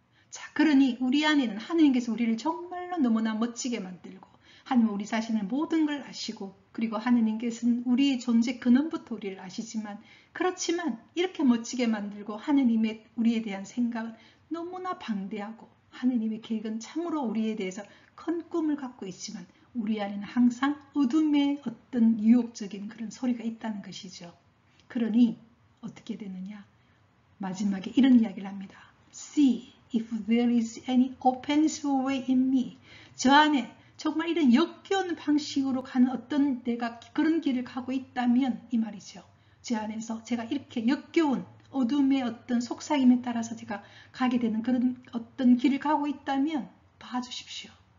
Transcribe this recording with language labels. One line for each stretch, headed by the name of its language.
Korean: 자, 그러니 우리 안에는 하나님께서 우리를 정말로 너무나 멋지게 만들고 하나님은 우리 자신을 모든 걸 아시고 그리고 하나님께서는 우리의 존재 근원부터 우리를 아시지만 그렇지만 이렇게 멋지게 만들고 하나님의 우리에 대한 생각은 너무나 방대하고 하느님의 계획은 참으로 우리에 대해서 큰 꿈을 갖고 있지만 우리 안에는 항상 어둠의 어떤 유혹적인 그런 소리가 있다는 것이죠. 그러니 어떻게 되느냐? 마지막에 이런 이야기를 합니다.
English: See if there is any offensive way in me.
Korean: 저 안에 정말 이런 역겨운 방식으로 가는 어떤 내가 그런 길을 가고 있다면 이 말이죠. 제 안에서 제가 이렇게 역겨운 어둠의 어떤 속삭임에 따라서 제가 가게 되는 그런 어떤 길을 가고 있다면 봐주십시오.